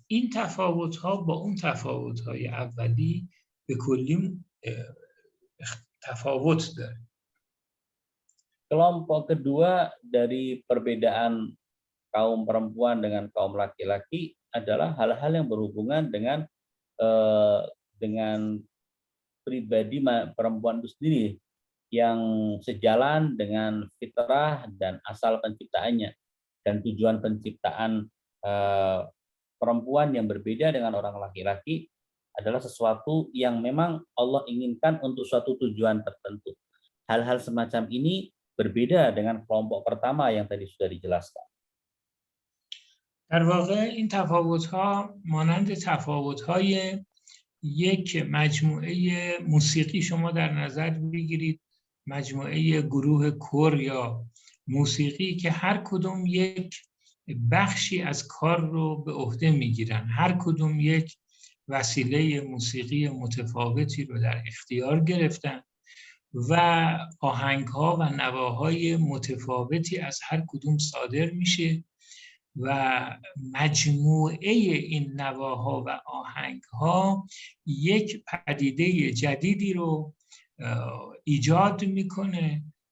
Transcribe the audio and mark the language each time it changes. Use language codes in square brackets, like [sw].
[fa] این تفاوت‌ها با اون تفاوت‌های اولی به کلی تفاوت داره. [id] Kelompok kedua dari perbedaan kaum perempuan dengan kaum laki-laki adalah hal-hal yang berhubungan dengan pribadi perempuan itu sendiri yang sejalan dengan fitrah dan asal penciptaannya dan tujuan penciptaan perempuan yang berbeda dengan orang laki-laki adalah sesuatu yang memang Allah inginkan untuk suatu tujuan tertentu. Hal-hal semacam ini berbeda dengan kelompok pertama yang tadi sudah dijelaskan. [fa] در واقع این تفاوت‌ها مانند تفاوت‌های یک مجموعه موسیقی شما در نظر بگیرید، مجموعه گروه کور یا موسیقی که هر کدوم یک بخشی از کار رو به عهده میگیرن، هر کدوم یک وسیله موسیقی متفاوتی رو در اختیار گرفتن و آهنگ‌ها و نواهای متفاوتی از هر کدوم صادر میشه و مجموعه این نواها و آهنگ‌ها یک پدیده جدیدی رو ایجاد میکنه.